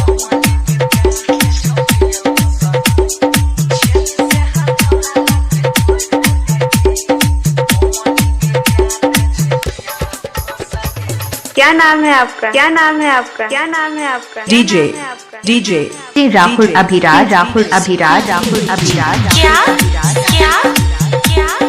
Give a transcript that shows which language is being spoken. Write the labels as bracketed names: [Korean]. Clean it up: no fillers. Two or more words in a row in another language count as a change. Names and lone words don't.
[Hindi] क्या नाम है आपका? क्या नाम है आपका? क्या नाम है आपका? DJ, DJ. राहुल अभिराज, राहुल अभिराज, राहुल अभिराज। क्या क्या क्या?